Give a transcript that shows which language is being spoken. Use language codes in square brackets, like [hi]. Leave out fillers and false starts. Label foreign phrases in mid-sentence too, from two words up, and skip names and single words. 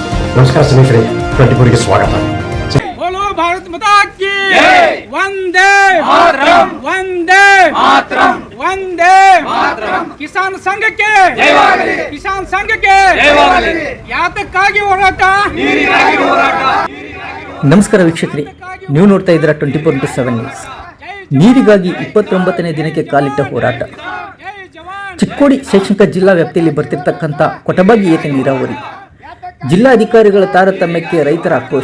[kn] ನಮಸ್ಕಾರ ಸ್ನೇಹಿತರೆ, 24ಗೆ ಸ್ವಾಗತ. [hi] बोलो भारत माता की वंदे मातरम, वंदे मातरम, वंदे मातरम. किसान संघ के जयवागली, किसान संघ के जयवागली. [kn] ಯಾತಕ್ಕಾಗಿ ಹೋರಾಟ, ನೀರಿಗಾಗಿ ಹೋರಾಟ. ನಮಸ್ಕಾರ ವೀಕ್ಷಕರೇ, ನೀವು ನೋಡ್ತಾ ಇದ್ದೀರಾ 24/7 ನ್ಯೂಸ್. ನೀರಿಗಾಗಿ 29ನೇ ದಿನಕ್ಕೆ ಕಾಲಿಟ್ಟ ಹೋರಾಟ. ಚಿಕ್ಕೋಡಿ ಶೈಕ್ಷಣಿಕ ಜಿಲ್ಲಾ ವ್ಯಾಪ್ತಿಯಲ್ಲಿ ಬರ್ತಿರ್ತಕ್ಕಂಥ ಕೊಟಬಾಗಿ ಏತ ನೀರಾವರಿ ಜಿಲ್ಲಾಧಿಕಾರಿಗಳ ತಾರತಮ್ಯಕ್ಕೆ ರೈತರ ಆಕ್ರೋಶ.